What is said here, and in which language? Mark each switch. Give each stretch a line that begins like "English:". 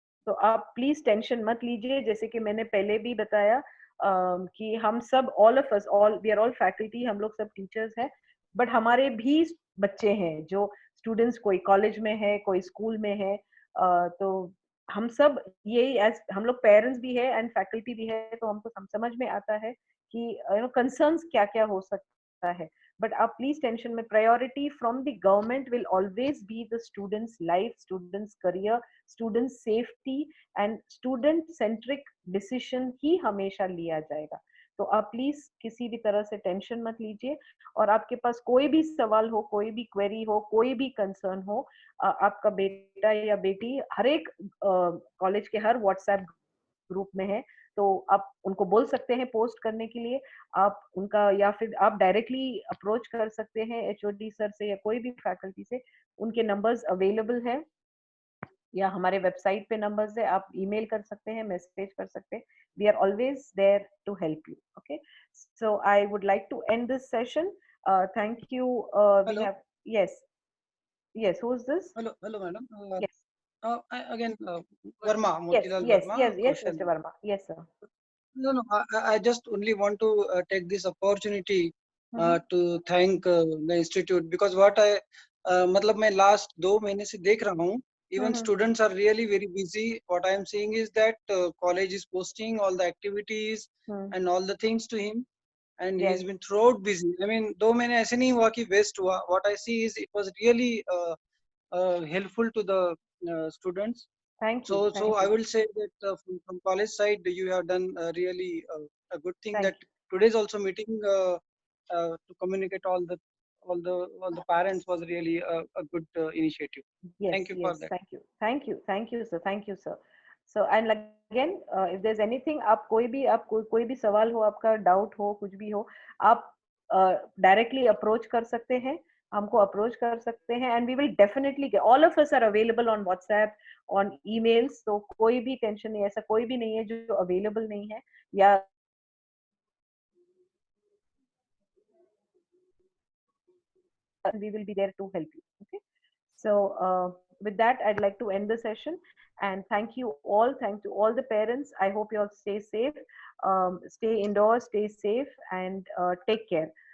Hindi: तो आप please tension मत लीजिए, जैसे कि मैंने पहले भी बताया कि हम सब
English: all of us all we are all faculty,
Hindi: हम लोग सब टीचर्स हैं, बट हमारे भी बच्चे हैं जो स्टूडेंट्स, कोई कॉलेज में है, कोई स्कूल में है, तो हम सब यही एज हम लोग पेरेंट्स भी है एंड फैकल्टी भी है, तो हमको समझ में आता है कि कंसर्न्स क्या क्या हो सकता है।
English: but please tension mein priority from the government will always be the students life, students career, students safety and student centric decision
Hindi: ही हमेशा लिया जाएगा। तो आप प्लीज किसी भी तरह से टेंशन मत लीजिए, और आपके पास कोई भी सवाल हो, कोई भी क्वेरी हो, कोई भी कंसर्न हो, आपका बेटा या बेटी हर एक कॉलेज के हर व्हाट्सएप ग्रुप में है, तो आप उनको बोल सकते हैं पोस्ट करने के लिए, आप उनका या फिर आप डायरेक्टली अप्रोच कर सकते हैं एचओडी सर से या कोई भी फैकल्टी से, उनके नंबर्स अवेलेबल है या हमारे वेबसाइट पे नंबर्स है, आप ईमेल कर सकते हैं, मैसेज कर सकते हैं,
English: We are always there to help you. Okay, so I would like to end this session, thank you. We have yes who is this? Hello madam. Yes. Again, Verma, Motilal Verma. Yes, Mr. Verma. Yes, sir. No, I just only want to take this opportunity to thank the institute, because what I
Hindi: मतलब मैं last 2 महीने से देख रहा हूँ,
English: even students are really very busy. What I am seeing is that college is posting all the activities and all the things to him, and he's been throughout busy. I mean,
Hindi: 2 महीने ऐसे नहीं हुआ कि waste हुआ.
English: What I see is it was really helpful to the students. Thank you. So I will say that from college side, you have done really a good thing. That today's also meeting to communicate all the parents was really a good initiative. Yes, thank you for that. Thank you sir, thank you sir.
Hindi: So and again if there's anything, आप कोई भी सवाल हो, आपका doubt हो, कुछ भी हो, आप डायरेक्टली अप्रोच कर सकते हैं, हमको अप्रोच कर सकते हैं,
English: and we will definitely all of us are available on WhatsApp, on emails,
Hindi: तो कोई भी टेंशन नहीं, ऐसा कोई भी नहीं है जो अवेलेबल नहीं है, या
English: we will be there to help you. Okay, so with that I'd like to end the session, and thank you all the parents. I hope you all stay safe, stay indoors, stay safe, and take care.